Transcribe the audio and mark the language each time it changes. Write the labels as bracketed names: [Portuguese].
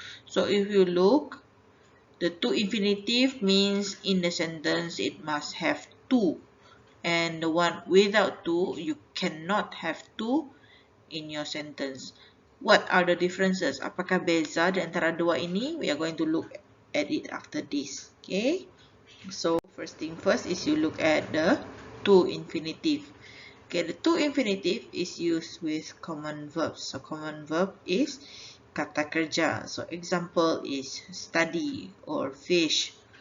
[English] So if you look, the to infinitive means in the sentence it must have to, and the one without to, you cannot have to in your sentence. What are the differences? [Malay] Apakah beza di antara dua ini? [English] We are going to look at it after this. Okay, so first thing first is you look at the to infinitive. Okay, the to infinitive is used with common verbs. So common verb is [Malay] kata kerja. [English] So example is study or fish.